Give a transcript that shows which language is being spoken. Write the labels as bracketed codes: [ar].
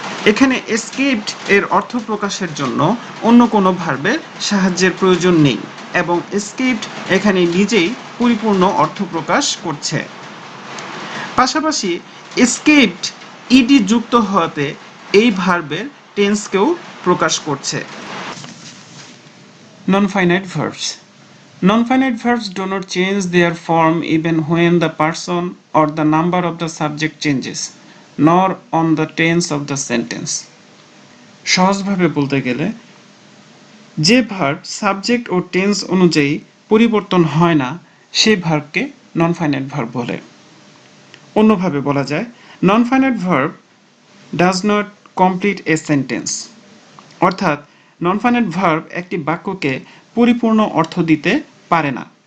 [bn] এখানে এসকেপড এর অর্থ প্রকাশের জন্য অন্য কোনো ভার্বের সাহায্যের প্রয়োজন নেই এবং এসকেপড এখানে নিজেই পরিপূর্ণ অর্থ প্রকাশ করছে। পাশাপাশি এসকেপড ইডি যুক্ত হওয়াতে এই ভার্বের টেন্সকেও প্রকাশ করছে। [en] Non-finite verbs. Non-finite verbs do not change their form even when the person or the number of the subject changes, nor on the tense of the sentence. [bn] সহজভাবে বলতে গেলে যে ভার্ব সাবজেক্ট ও tense অনুযায়ী পরিবর্তন হয় না সেই ভার্বকে নন ফাইনাইট ভার্ব বলে। অন্যভাবে বলা যায় non finite verb [en] does not complete a sentence, [bn] অর্থাৎ নন ফাইনাইট ভার্ব একটি বাক্যকে পরিপূর্ণ অর্থ দিতে পারে না।